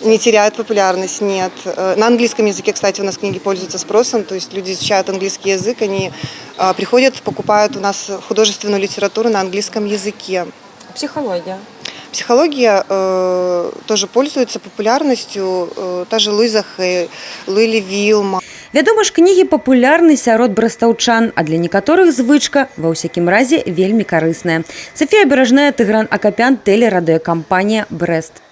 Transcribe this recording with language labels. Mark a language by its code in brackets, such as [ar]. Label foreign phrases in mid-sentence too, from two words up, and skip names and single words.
[ru] Не теряет популярность, нет. На английском языке, кстати, у нас книги пользуются спросом, то есть люди изучают английский язык, они приходят, покупают у нас художественную литературу на английском языке. Психология? Психология тоже пользуется популярностью, та же Луиза Хей, Луили Вилма. [be] Вядома ж, кнігі папулярны сярод брастаўчан, а для некаторых звычка, ва ўсякім разе, вельмі карысная. Софія Бережная, Тыгран Акапян, тэлерадыёкампанія «Брэст».